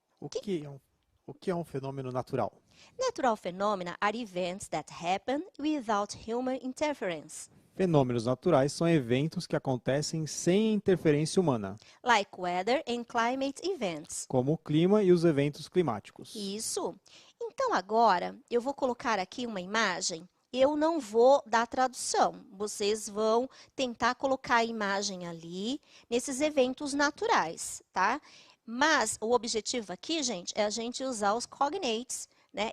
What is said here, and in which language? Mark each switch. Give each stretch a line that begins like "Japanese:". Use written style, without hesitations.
Portuguese: O que é um fenômeno natural?
English: Natural phenomena are events that happen without human interference.
Portuguese: Fenômenos naturais são eventos que acontecem sem interferência humana,
English: Like weather and climate events.
Portuguese: como o clima e os eventos climáticos. Isso. Então, agora, eu vou colocar aqui uma imagem. Eu não vou dar tradução. Vocês vão tentar colocar a imagem ali, nesses eventos naturais, tá? Mas o objetivo aqui, gente, é a gente usar os cognates, né?